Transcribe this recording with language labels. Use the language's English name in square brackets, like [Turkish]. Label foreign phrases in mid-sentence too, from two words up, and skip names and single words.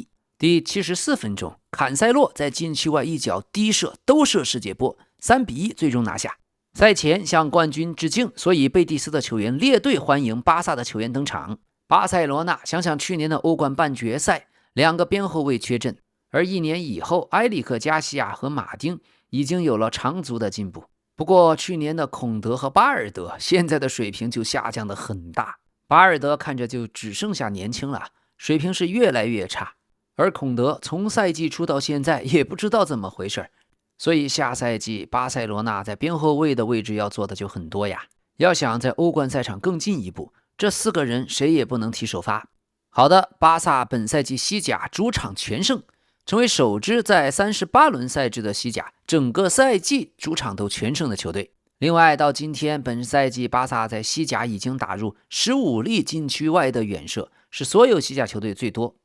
[Chinese] 第74分鐘，坎塞洛在禁區外一腳低射兜射世界波，3:1最終拿下。賽前向冠軍致敬，所以贝蒂斯的球員列队歡迎巴薩的球員登场。巴塞羅那想想去年的歐冠半決賽，2個邊後衛缺陣，而1年以後，埃里克加西亞和馬丁已經有了長足的進步。不過去年的孔德和巴爾德現在的水平就下降得很大，巴爾德看着就只剩下年輕了，水平是越來越差。而孔德從賽季初到現在也不知道怎麼回事，所以下賽季巴塞羅那在邊後衛的位置要做的就很多呀。要想在歐冠賽場更進一步，這4個人誰也不能踢首發。好的，巴薩本賽季西甲主場全勝，成為首支在38輪賽制的西甲整個賽季主場都全勝的球隊。另外到今天本賽季巴薩在西甲已經打入15粒禁區外的遠射，是所有西甲球隊最多。